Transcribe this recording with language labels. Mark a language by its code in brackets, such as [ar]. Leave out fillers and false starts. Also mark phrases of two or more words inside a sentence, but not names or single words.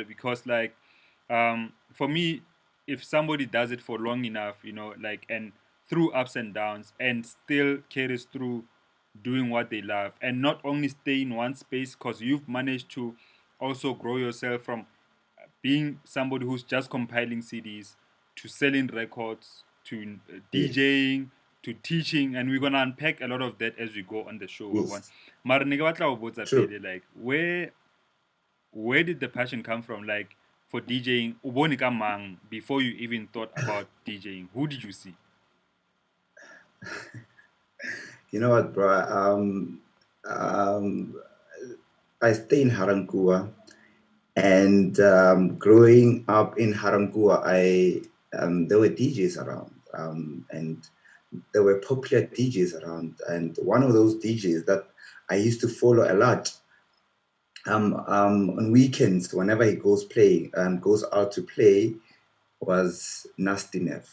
[en] Because like, for me, if somebody does it for long enough, like, and through ups and downs, and still carries through doing what they love, and not only stay in one space, because you've managed to also grow yourself from being somebody who's just compiling CDs to selling records to Yes, DJing to teaching, and we're gonna unpack a lot of that as we go on the show. yes, [st] Mara ne ke batla ho botsa [en] true. pele, like where did the passion come from? Like for DJing, [st] o bone ka mang [en] before you even thought about DJing? Who did you see? You know what, bro? Um, I stay in Harankua, and growing up in Harankua, there were DJs around, and there were popular DJs around, and one of those DJs that I used to follow a lot on weekends, whenever he goes out to play, was Nasty Neff.